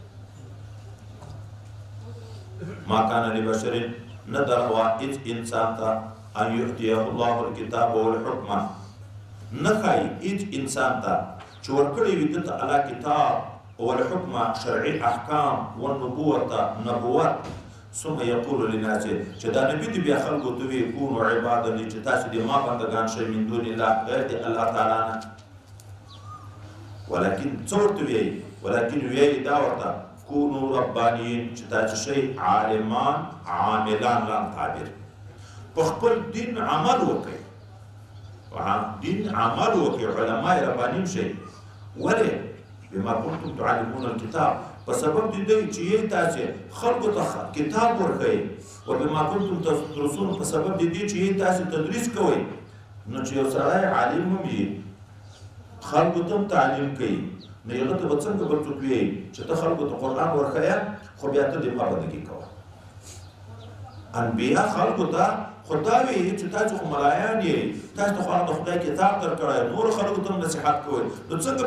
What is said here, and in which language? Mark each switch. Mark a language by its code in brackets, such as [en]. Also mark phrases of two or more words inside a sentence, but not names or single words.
[ar] ما کان لبشر [ps] نه د روا هېڅ انسان ته [ar] ان یؤتیه الله الکتاب والحکم [ps] نه ښایي هېڅ انسان ته چې ورکړی وي ده ته الله [ar] کتاب والحکم [ps] شرعي احکام والنبوة نبوت [ar] ثم یقول للناس [ps] چې دا نبي دي بیا خلکو ته وایي [ar] کونو عبادا لي [ps] چې تاسې د ما بندګان شئ [ar] من دون الله [ps] غیر د الله تعالی نه ولکن څه ورته وایي ولکن وایي دا ورته [ar] کونو ربانیین [ps] چې تاسې شئ عالمان عاملان لام تعبیر په خپل دین عمل وکړئ دین عمل وکړئ علما ربانیین شئ ولې [ar] بما كنتم تعلمون الكتاب [ps] په سبب د دې چې یې تاسې خلکو ته کتاب ورکوئ [ar] وبما كنتم تدرسون [ps] په سبب د دې چې یې تاسې تدریس کوئ نو چې یو سړی عالم هم وي خلکو ته هم تعلیم کوي نو هغه ته به څنګه بل څوک وایي چې ته خلکو ته قرآن ورښیه خو بیا ته د ما بندګي کوه انبیا خلکو ته خو دا وایي چې تاسو خو ملایان یې تاسو ته خو هغه د خدای کتاب درکړی نورو خلکو ته هم نصیحت کوئ نو څنګه